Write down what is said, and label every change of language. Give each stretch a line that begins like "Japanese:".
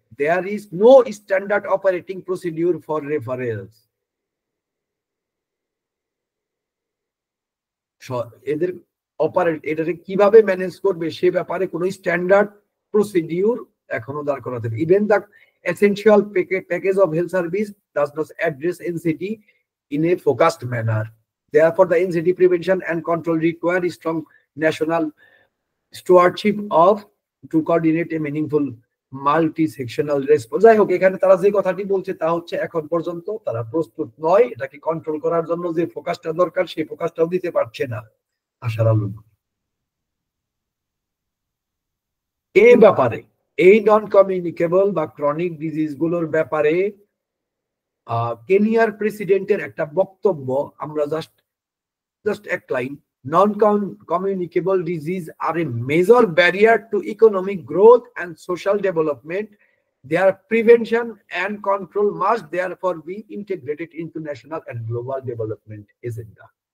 English: There is no standard operating procedure for referrals.
Bangla: এদের এটাকে কিভাবে ম্যানেজ করবে সে ব্যাপারে কোনো স্ট্যান্ডার্ড প্রসিডিউর এখনো দাঁড় করাতে।
English: Even the essential package of health service does not address NCD in a focused manner. Therefore, the NCD prevention and control require strong national stewardship of to coordinate a meaningful multi-sectional response.
Bangla: যাই হোক, এখানে তারা যে কথাটি বলছে তা হচ্ছে এখন পর্যন্ত তারা প্রস্তুত নয় এটাকে কন্ট্রোল করার জন্য, যে ফোকাসটা দরকার সেই ফোকাসটাও দিতে পারছে না। আশার আলো এই ব্যাপারে, এই নন কমিউনিকেবল বা ক্রনিক ডিজিজ গুলোর ব্যাপারে কেনিয়ার প্রেসিডেন্টের একটা বক্তব্য আমরা জাস্ট এক line,
English: non-communicable disease are a major barrier to economic growth and social development. Their prevention and control must therefore be integrated into national and global development agenda.